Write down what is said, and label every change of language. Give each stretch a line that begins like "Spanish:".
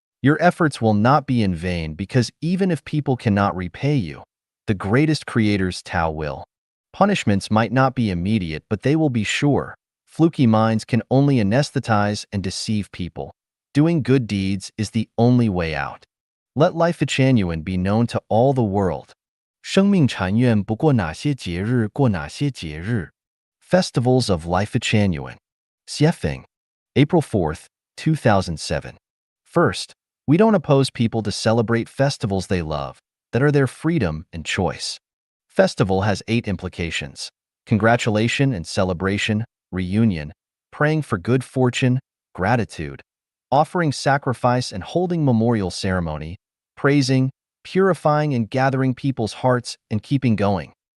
English: Your efforts will not be in vain, because even if people cannot repay you, the greatest creator's Tao will. Punishments might not be immediate, but they will be sure. Fluky minds can only anesthetize and deceive people. Doing good deeds is the only way out. Let Lifechanyuan be known to all the world.
Chinese: 生命禅院不过哪些节日过哪些节日
English: Festivals of Lifechanyuan. Xiefeng, April 4th, 2007. First, we don't oppose people to celebrate festivals they love, that are their freedom and choice. Festival has 8 implications: congratulation and celebration, reunion, praying for good fortune, gratitude, offering sacrifice and holding memorial ceremony, praising, purifying and gathering people's hearts, and keeping going.